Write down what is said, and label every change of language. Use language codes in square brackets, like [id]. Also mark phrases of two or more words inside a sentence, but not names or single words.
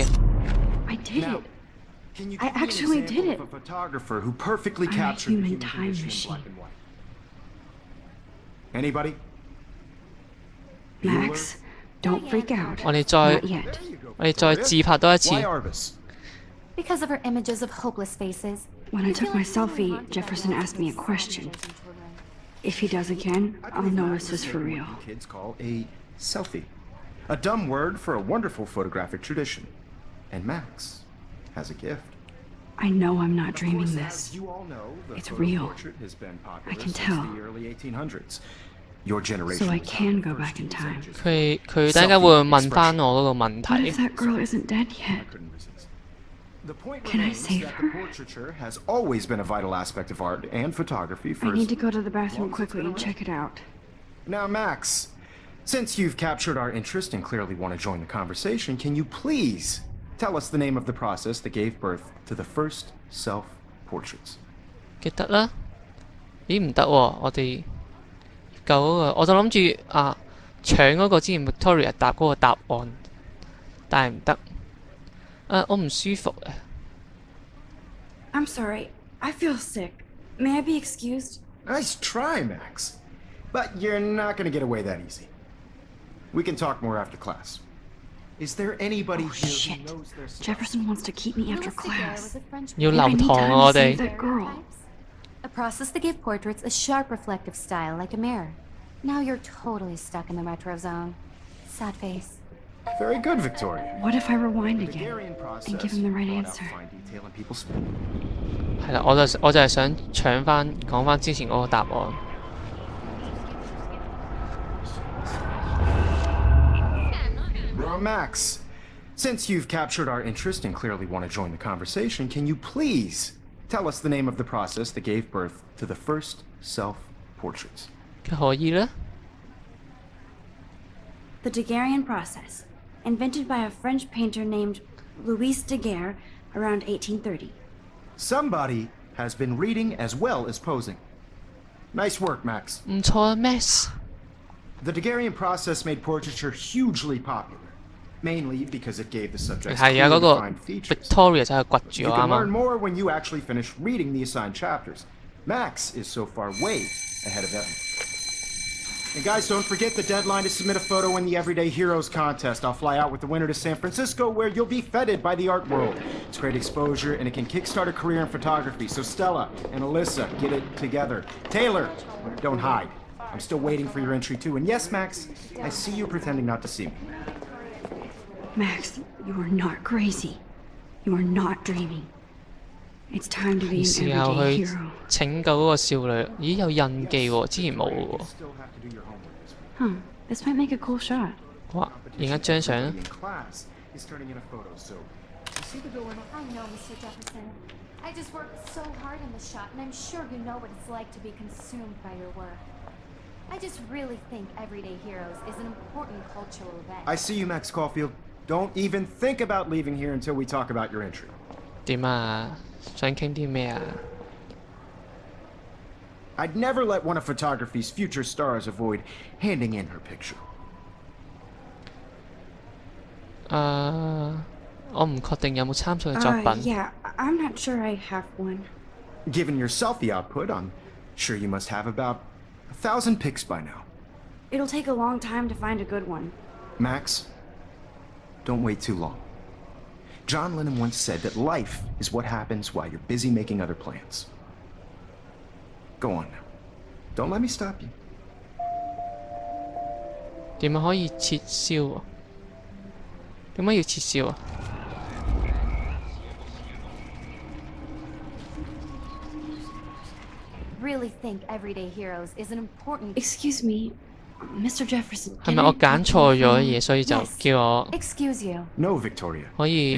[en] I did Now, it. can you I give me an actually example did of it. a photographer who perfectly I'm a captured the human human time condition in machine. black and white? Anybody? Max, don't freak out. [yue] 我哋再 [en] Not yet. There you go, [yue] 我哋再 Victoria. 自拍多一次。 [en] Why Arbus? Because of her images of hopeless faces. When I took my selfie, Jefferson asked me a question. If he does again, I'll know this is for real. What kids call a selfie. A dumb word for a wonderful photographic tradition. And Max has a gift. I know I'm not Of dreaming course, this. as you all know, the It's photo real. portrait has been popular I can since tell. the early 1800s. Your generation So I was can not the go first back to in use time. images. [yue] 佢等間會問翻我嗰個問 [en] What [yue] 題 [en] if。that girl isn't dead I yet? couldn't resist. The point Can I remains save that her? the portraiture has always been a vital aspect of art and photography for I need as to go to the bathroom long as it's quickly been and check it out. Now, Max, since you've captured our interest and clearly want to join the conversation, can you please tell us the name of the process that gave birth to the first self-portraits? [yue] 記得啦。咦唔得喎，我哋救嗰個，我就諗住搶嗰個之前 Victoria 答嗰個答案，但係唔得。我唔舒服啊。 [en] I'm sorry. I feel sick. May I be excused? Nice try, Max. But you're not going to get away that easy. We can talk more after class. Is there anybody Oh, here shit. who knows their stuff? Jefferson wants to keep me after Louis Daguerre class. was a French [yue] 要 [en] painter. [yue] 留堂啊！我哋 [en] That girl. A process that gave portraits a sharp reflective style like a mirror. Now you're totally stuck in the retro zone. Sad face. Very good, Victoria. What if I rewind The again Daguerrean process and give him the right brought out answer? fine detail in people's [yue] 係啦，我就係想搶翻講翻之前嗰個答案。 [en] Well, Max, since you've captured our interest and clearly want to join the conversation, can you please tell us the name of the process that gave birth to the first self-portraits? [yue] 可以啦。 [en] The Daguerrean process, invented by a French painter named Louis Daguerre around 1830. Somebody has been reading as well as posing. Nice work, Max. [yue] 唔錯啊 ，Max。 [en] The Daguerrean process made portraiture hugely popular, mainly because it gave the subjects [yue] 係啊，嗰 [en] clearly [yue] 個 [en] defined features. [yue] Victoria 就係掘 [en] You [yue] 住我 [en] can [yue] 啱 [en] learn [yue] 啱。 [en] more when you actually finish reading the assigned chapters. Max is so far way ahead of Evan. And guys, don't forget the deadline to submit a photo in the Everyday Heroes contest. I'll fly out with the winner to San Francisco, where you'll be feted by the art world. It's great exposure, and it can kickstart a career in photography. So Stella and Alyssa, get it together. Taylor, don't hide. I'm still waiting for your entry too. And yes, Max, I see you pretending not to see me. Max, you are not crazy. You are not dreaming. It's time to be [yue] 係 [en] an [yue] 時候 [en] everyday [yue] 去 [en] hero. [yue] 拯救嗰個少女。咦，有印記喎，之前冇嘅喎。 [en] Still have to do your homework this week. Huh, this might make a cool shot. [yue] 哇，影一張相。 [en] In class is turning in a photo, so you see the dilemma? I know, Mr. Jefferson. I just worked so hard in the shop, and I'm sure you know what it's like to be consumed by your work. I just really think Everyday Heroes is an important cultural event. I see you, Max Caulfield. Don't even think about leaving here until we talk about your entry. [yue] 點啊？想傾啲咩啊？ [en] I'd never let one of photography's future stars avoid handing in her picture. [yue] 我唔確定有冇參賽嘅作品。 [en] Yeah, I'm not sure I have one. Given your selfie output, I'm sure you must have about 1,000 pics by now. It'll take a long time to find a good one. Max, don't wait too long. John Lennon once said that life is what happens while you're busy making other plans. Go on now. Don't let me stop you. [yue] 點樣可以撤銷啊？點解要撤銷啊？ [en] Really think Everyday Heroes is an important. Excuse me, Mr. Jefferson. [yue] 係咪我揀錯咗嘢，所以就 [en] Yes. [yue] 叫我 [en] Excuse you. No, Victoria. [yue] 可以